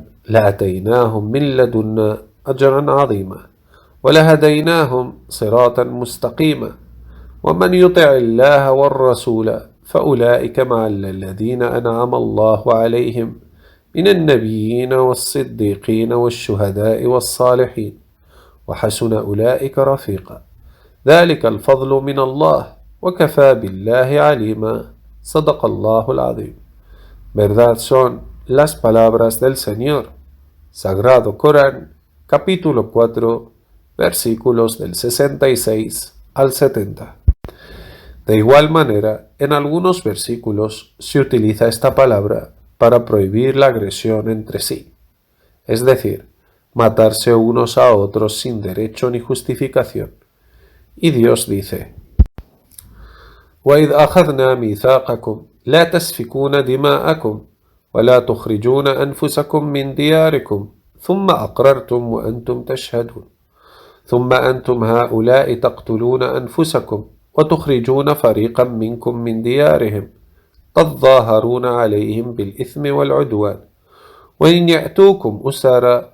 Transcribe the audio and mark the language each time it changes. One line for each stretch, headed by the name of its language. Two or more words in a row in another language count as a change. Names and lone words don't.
Arabic: لأتيناهم من لدنا أجرا عظيما ولهديناهم صراطا مستقيما ومن يطع الله والرسول فأولئك مع الذين أنعم الله عليهم من النبيين والصديقين والشهداء والصالحين وحسن أولئك رفيقا ذلك الفضل من الله وكفى بالله عليما صدق الله العظيم.
Spanish: Verdad son las palabras del Señor, Sagrado Corán, capítulo 4, versículos del 66 al 70. De igual manera, en algunos versículos se utiliza esta palabra para prohibir la agresión entre sí, es decir, matarse unos a otros sin derecho ni justificación. Y Dios dice:
Arabic: وَإِذْ أَخَذْنَا مِيثَاقَكُمْ لَا تَسْفِكُونَ دِمَاءَكُمْ وَلَا تُخْرِجُونَ أَنفُسَكُمْ مِنْ دِيَارِكُمْ ثُمَّ أَقْرَرْتُمْ وَأَنْتُمْ تَشْهَدُونَ ثُمَّ أَنْتُمْ هَؤُلَاءِ تَقْتُلُونَ أَنفُسَكُمْ وتخرجون فريقا منكم من ديارهم تظاهرون عليهم بالإثم والعدوان وإن يأتوكم أسارى